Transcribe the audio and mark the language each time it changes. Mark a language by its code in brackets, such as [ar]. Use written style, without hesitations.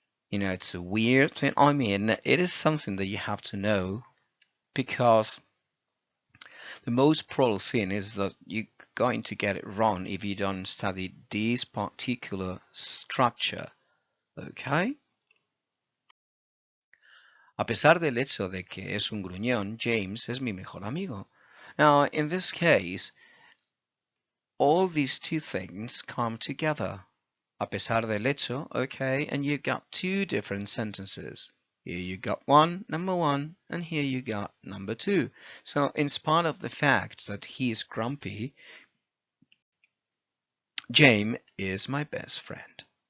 [en] You know, it's a weird thing. I mean, it is something that you have to know, because the most probable thing is that you're going to get it wrong if you don't study this particular structure. Okay? [es] A pesar del hecho de que es un gruñón, James es mi mejor amigo. [en] Now, in this case, all these two things come together. [es] A pesar del hecho, [en] okay, and you got two different sentences. Here you got one, number one, and here you got number two. So in spite of the fact that he is grumpy, James is my best friend.